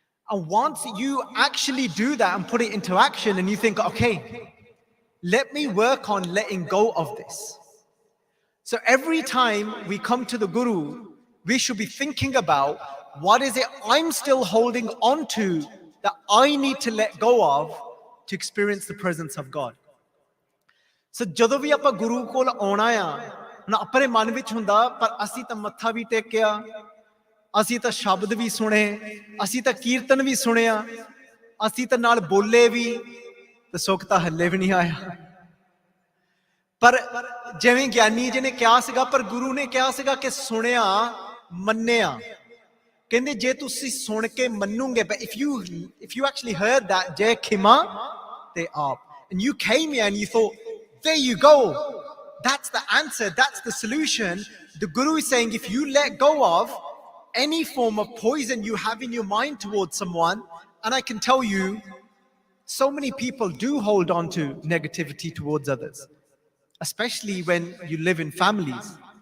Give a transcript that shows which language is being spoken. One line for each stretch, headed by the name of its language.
English: And once you actually do that and put it into action and you think, okay, let me work on letting go of this. So every time we come to the Guru, we should be thinking about what is it I'm still holding on to that I need to let go of to experience the presence of God.
Punjabi: So ਜਦੋਂ ਵੀ ਆਪਾਂ ਗੁਰੂ ਕੋਲ ਆਉਣਾ ਆ ਨਾ ਆਪਣੇ ਮਨ ਵਿੱਚ ਹੁੰਦਾ ਪਰ ਅਸੀਂ ਤਾਂ ਮੱਥਾ ਵੀ ਟੇਕਿਆ, ਅਸੀਂ ਤਾਂ ਸ਼ਬਦ ਵੀ ਸੁਣੇ, ਅਸੀਂ ਤਾਂ ਕੀਰਤਨ ਵੀ ਸੁਣਿਆ, ਅਸੀਂ ਤਾਂ ਨਾਲ ਬੋਲੇ ਵੀ, ਤੇ ਸੁੱਖ ਤਾਂ ਹੱਲੇ ਵੀ ਨਹੀਂ ਆਇਆ। ਪਰ ਜਿਵੇਂ ਗਿਆਨੀ ਜੀ ਨੇ ਕਿਹਾ ਸੀਗਾ, ਪਰ ਗੁਰੂ ਨੇ ਕਿਹਾ ਸੀਗਾ ਕਿ ਸੁਣਿਆ ਮੰਨਿਆ। ਕਹਿੰਦੇ ਜੇ ਤੁਸੀਂ ਸੁਣ ਕੇ ਮੰਨੋਗੇ,
English: but if you actually heard that,
Punjabi: ਜੈ ਖਿਮਾ ਤੇ ਆਪ,
English: and you came here and you thought, there you go, that's the answer, that's the solution. The Guru is saying, if you let go of any form of poison you have in your mind towards someone, and I can tell you, so many people do hold on to negativity towards others, especially when you live in families.